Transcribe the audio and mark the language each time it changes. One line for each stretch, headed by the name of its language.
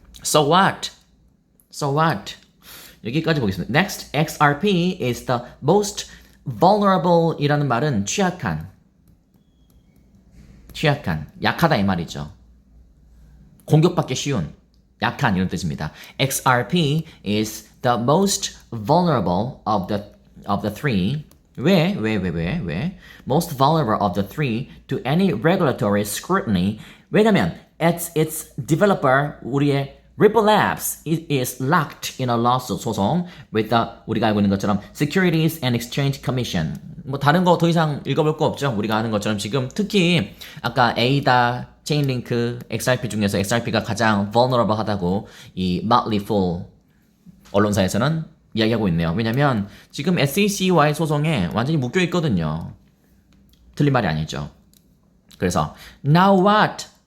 English: So what? So what?
Korean: 여기까지 보겠습니다.
English: Next, XRP is the most vulnerable
Korean: 이라는 말은 취약한, 약하다 이 말이죠. 공격받기 쉬운, 약한 이런 뜻입니다.
English: XRP is the most vulnerable of the three.
Korean: 왜?
English: Most vulnerable of the three to any regulatory scrutiny.
Korean: 왜냐면
English: its developer
Korean: 우리의
English: Ripple Labs is locked in a lawsuit
Korean: 소송
English: with the
Korean: 우리가 알고 있는 것처럼
English: Securities and Exchange Commission.
Korean: 뭐 다른 거 더 이상 읽어볼 거 없죠. 우리가 아는 것처럼 지금 특히 아까 ADA, 체인링크, XRP 중에서 XRP가 가장 vulnerable 하다고 이 Motley Fool 언론사에서는 이야기하고 있네요. 왜냐면 지금 SEC와의 소송에 완전히 묶여 있거든요. 틀린 말이 아니죠. 그래서
English: Now what?